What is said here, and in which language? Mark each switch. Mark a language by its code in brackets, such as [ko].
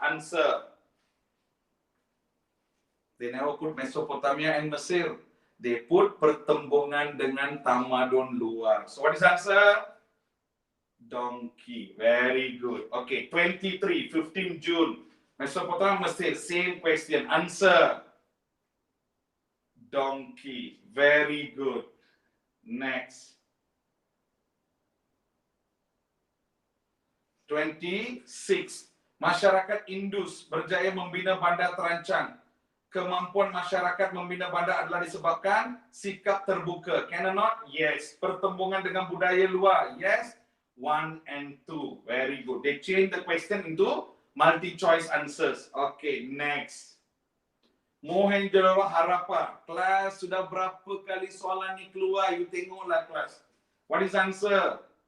[en] Answer. They never put Mesopotamia and Mesir. They put [ms] pertembungan dengan tamadun luar. [en] So what is answer? Donkey. Very good. Okay, 23, 15 June. Mesopotamia, Mesir, same question. Answer. Donkey. Very good. Next. [ms] 26. Masyarakat Indus berjaya membina bandar terancang. Kemampuan masyarakat membina bandar adalah disebabkan sikap terbuka. [en] Can or not? Yes. [ms] Pertembungan dengan budaya luar. [en] Yes. 1 and 2. Very good. They change the question into multi-choice answers. Okay, next. Mohenjo-daro Harappa. [ms] Kelas, sudah berapa kali soalan ni keluar? [en] You [ms] tengoklah kelas. [en] What is answer?